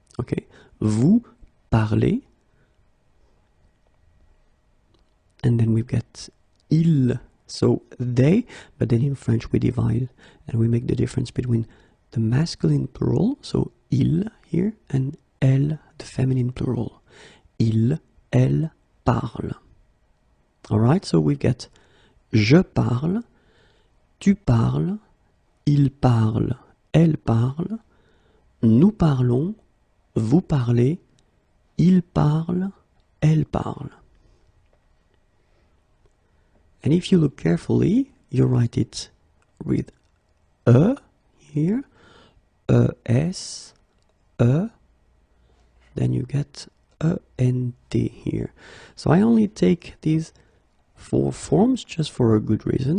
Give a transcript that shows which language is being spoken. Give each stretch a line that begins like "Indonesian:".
English: Okay,
French: vous parlez,
English: and then we've got ils, so they, but then in French we divide and we make the difference between the masculine plural, so il here, and elle, the feminine plural.
French: Il, elle parle.
English: Alright, so we've got
French: je parle, tu parles, il parle, elle parle, nous parlons, vous parlez, il parle, elle parle.
English: And if you look carefully, you write it with e here, es, then you get ent here. So I only take these four forms just for a good reason.